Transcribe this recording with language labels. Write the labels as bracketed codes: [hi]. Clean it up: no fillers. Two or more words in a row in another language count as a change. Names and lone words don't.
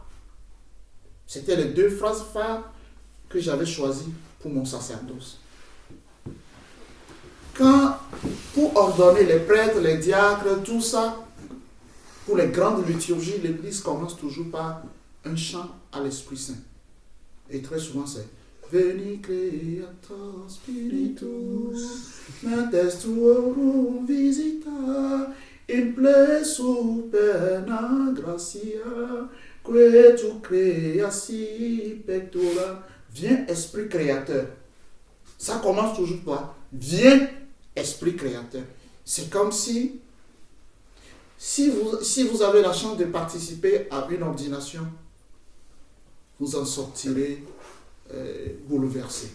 [fr] C'était les 2 phrases phares que j'avais choisies pour mon sacerdoce. Pour ordonner les prêtres, les diacres, tout ça, pour les grandes liturgies, l'Église commence toujours par un chant à l'Esprit Saint. Et très souvent c'est [la] Veni Creator Spiritus, Mentes Tuorum Visita, in ple superna gratia, que tu creasi pectora. [fr] Viens Esprit Créateur. Ça commence toujours par Viens Esprit Créateur. C'est comme si vous avez la chance de participer à une ordination, vous en sortirez bouleversé.